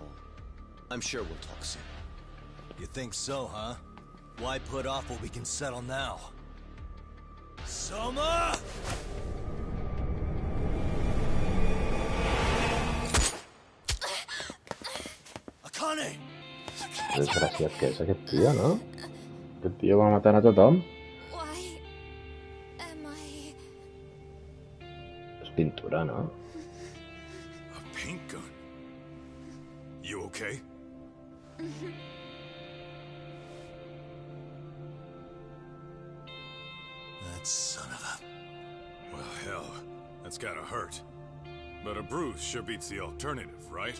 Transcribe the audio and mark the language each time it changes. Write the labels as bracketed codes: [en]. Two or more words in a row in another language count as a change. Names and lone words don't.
[en] I'm sure we'll talk soon. You think so, huh? Why put off what we can settle now? Soma! Akane! [ca] Desgraciat que és aquest tio, no? Aquest tio va matant a tothom. [en] Why am I... [ca] És pintura, no? [en] A paint gun? You okay? That son of a... Well, hell, that's gotta hurt. But a bruise sure beats the alternative, right?